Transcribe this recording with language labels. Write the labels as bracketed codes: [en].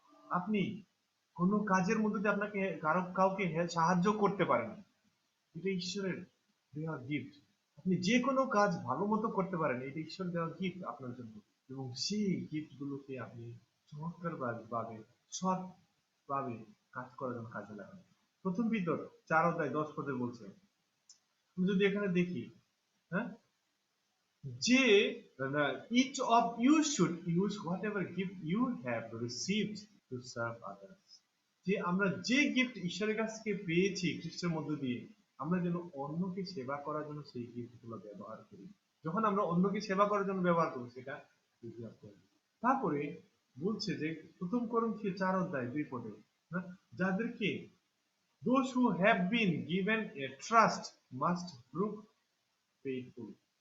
[bn] আপনি কোনো কাজের মধ্যে দিয়ে আপনাকে কাউকে সাহায্য করতে পারেন, এটা ঈশ্বরের দেওয়া গিফট। আপনি যে কোনো কাজ ভালো মতো করতে পারেন, এটা ঈশ্বর দেওয়া গিফট আপনার জন্য। এবং সেই গিফট গুলোকে আপনি চমৎকার ভাবে সৎ ভাবে কাজ করার জন্য কাজে লাগান। প্রথম পিতর 4 অধ্যায় 10 পদে বলছে, আমি যদি এখানে দেখি, হ্যাঁ, যে [en] each of you should use whatever gift you have received to serve others। [bn] যে আমরা যে গিফট ঈশ্বরের কাছ থেকে পেয়েছি খ্রিস্টের মধ্য দিয়ে, আমরা যেন অন্যকে সেবা করার জন্য সেই গিফট গুলো ব্যবহার করি। যখন আমরা অন্যকে সেবা করার জন্য ব্যবহার করবো সেটা তারপরে বলছে যে প্রথম করন্থীয় 4 অধ্যায় 2 পদে, যাদেরকে [en] those who have been given a trust must prove faithful।